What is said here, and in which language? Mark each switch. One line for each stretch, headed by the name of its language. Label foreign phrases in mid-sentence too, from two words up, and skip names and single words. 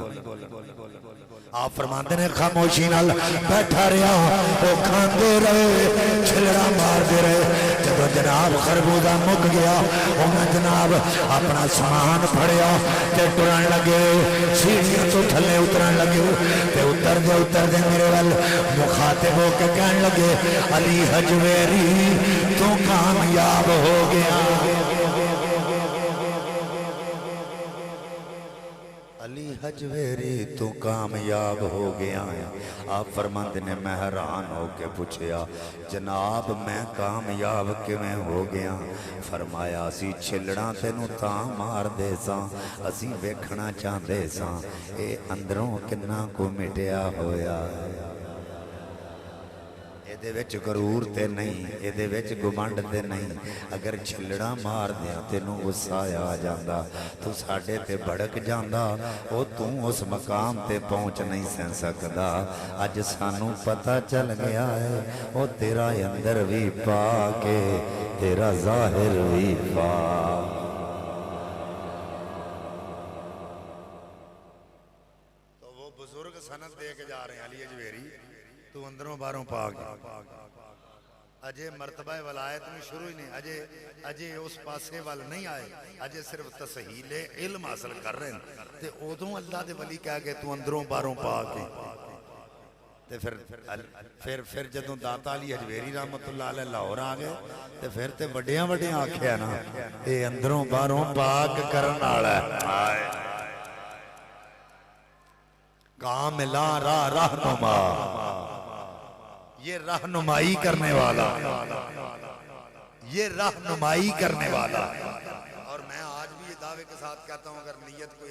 Punjabi: آپ فرماندے نے خاموشی نال بیٹھا رہا وہ کھاندے رہے چھلڑا مار دے رہے جب جناب خربوزہ مک گیا انہیں جناب اپنا سامان پھڑیا تے ٹرن لگے سیڑھیاں تو تھلے اترن لگے تے اتر دے میرے وال مخاطب ہو کے کہنے لگے علی حجویری تو کامیاب ہو گیا علی حجویری تو کامیاب ہو گیا آپ فرماندے نے میں حیران ہو کے پوچھیا جناب میں کامیاب کیویں ہو گیا فرمایا اسی چھلڑاں تینوں تاں مار دے ساں اسی ویکھنا چاہندے ساں اے اندروں کنا کو مٹیا ہویا ਇਹਦੇ ਵਿੱਚ ਗਰੂਰ ਤੇ ਨਹੀਂ ਇਹਦੇ ਵਿੱਚ ਗੁਮੰਡ ਤੇ ਨਹੀਂ ਅਗਰ ਛਿਲੜਾ ਮਾਰ ਦਿਆਂ ਤੈਨੂੰ ਗੁੱਸਾ ਆ ਜਾਂਦਾ ਤੂੰ ਸਾਡੇ ਤੇ ਭੜਕ ਜਾਂਦਾ ਉਹ ਤੂੰ ਉਸ ਮਕਾਮ ਤੇ ਪਹੁੰਚ ਨਹੀਂ ਸਹਿ ਸਕਦਾ ਅੱਜ ਸਾਨੂੰ ਪਤਾ ਚੱਲ ਗਿਆ ਹੈ ਉਹ ਤੇਰਾ ਅੰਦਰ ਵੀ ਪਾ ਕੇ ਤੇਰਾ ਜ਼ਾਹਿਰ ਵੀ ਪਾ
Urdu: تو وہ بزرگ سند دے کے جا رہے ہیں
Punjabi: علی اجویری تو اندروں باروں پاک اجے مرتبہ ولایت میں شروع ہی نہیں اجے اس پاسے وال نہیں آئے اجے صرف تسہیل علم حاصل کر رہے ہیں تے ادوں اللہ دے ولی کہہ کے تو اندروں باروں پاک تے پھر جدوں داتا علی حجویری رحمت اللہ علیہ لاہور آ گئے تے پھر تے وڈیاں آکھیا نا اے اندروں باروں پاک کرن والا ہے
Urdu: کاملا رہنما یہ رہنمائی کرنے والا اور میں آج بھی یہ دعوے کے ساتھ کہتا ہوں اگر نیت کوئی